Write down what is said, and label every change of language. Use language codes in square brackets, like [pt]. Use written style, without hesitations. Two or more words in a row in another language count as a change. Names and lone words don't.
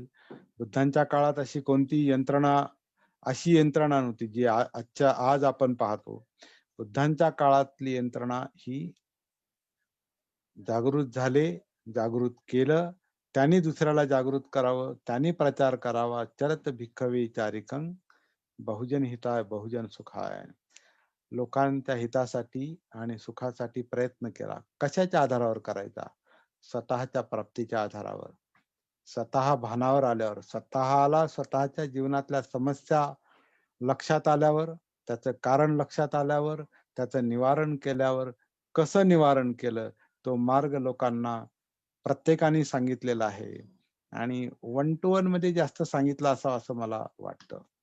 [mr] बुद्धांच्या काळात अशी यंत्रणा नव्हती जी आज आपण पाहतो. बुद्धांच्या काळातली यंत्रणा ही जागृत झाले, जागृत केलं, त्यांनी दुसऱ्याला जागृत करावं, त्यांनी प्रचार करावा. [pi] चरत भिक्खवे चारिकं बहुजन हिताय बहुजन सुखाय. [mr] लोकांच्या हितासाठी आणि सुखासाठी प्रयत्न केला. कशाच्या आधारावर करायचा? स्वतःच्या प्राप्तीच्या आधारावर. स्वतः भानावर आल्यावर, स्वतःच्या जीवनातल्या समस्या लक्षात आल्यावर त्याचं कारण लक्षात आल्यावर, त्याचं निवारण केल्यावर, कसं निवारण केलं, तो मार्ग लोकांना प्रत्येकाने सांगितलेला आहे आणि [en] 1 to 1 [mr] मध्ये जास्त सांगितलं असावं असं मला वाटतं.